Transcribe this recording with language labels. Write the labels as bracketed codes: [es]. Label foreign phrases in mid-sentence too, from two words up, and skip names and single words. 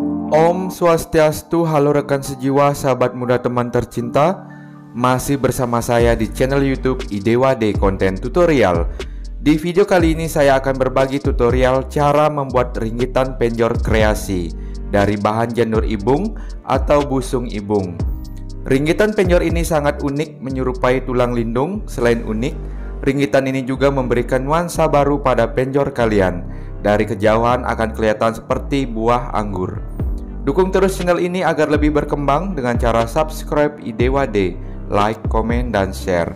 [ban] Om Swastiastu, [id] halo rekan sejiwa, sahabat muda teman tercinta. Masih bersama saya di channel YouTube IDewa konten tutorial. Di video kali ini saya akan berbagi tutorial cara membuat ringgitan penjor kreasi dari bahan janur ibung atau busung ibung. Ringgitan penjor ini sangat unik, menyerupai tulang lindung. Selain unik, ringgitan ini juga memberikan nuansa baru pada penjor kalian. Dari kejauhan akan kelihatan seperti buah anggur. Dukung terus channel ini agar lebih berkembang dengan cara subscribe IDewa, like, komen, dan share.